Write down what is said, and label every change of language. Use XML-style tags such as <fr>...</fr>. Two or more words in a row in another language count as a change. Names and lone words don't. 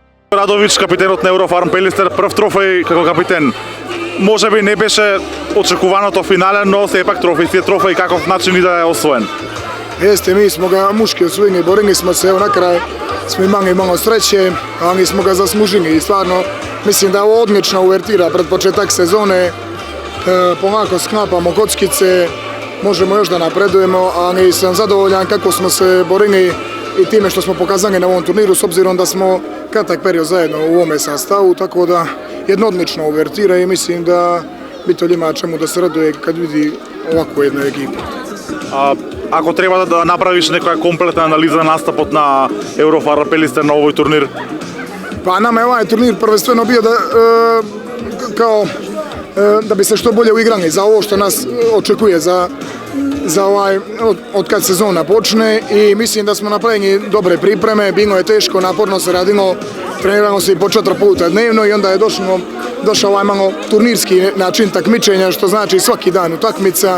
<mk>Радович, капитенот на Еврофарм Пелистер, прв трофеј како капитен. Може би не беше очекуваното финале, но сепак трофеј каков начин и да е освоен.</mk> <sr>Jeste, mi smo ga muški osvojili, borili smo se, evo na kraj smo imali malo sreće, ali smo ga zaslužili i stvarno mislim da je ovo odlična uvertira pred početak sezone. Polako sklapamo kockice, možemo još da napredujemo, ali sam zadovoljan kako smo se borili i time što smo pokazali na ovom turniru, s obzirom da smo kratak period zajedno u ovome sastavu, tako da jedna odlična uvertira i mislim da Bitolj ima čemu da se raduje kad vidi ovakvu jednu ekipu.</sr> <mk>Ако треба да направиш некоја комплетна анализа на настапот на Еврофарм Пелистер на овој турнир?</mk> <sr>Pa nama je ovaj turnir prvenstveno bio da bi se što bolje uigrali za ovo što nas očekuje za od kad sezona počne i mislim da smo napravili dobre pripreme, bilo je teško, naporno se radilo, treniramo se i po 4 puta dnevno i onda je došao ovaj malo turnirski način takmičenja, što znači svaki dan utakmica.</sr>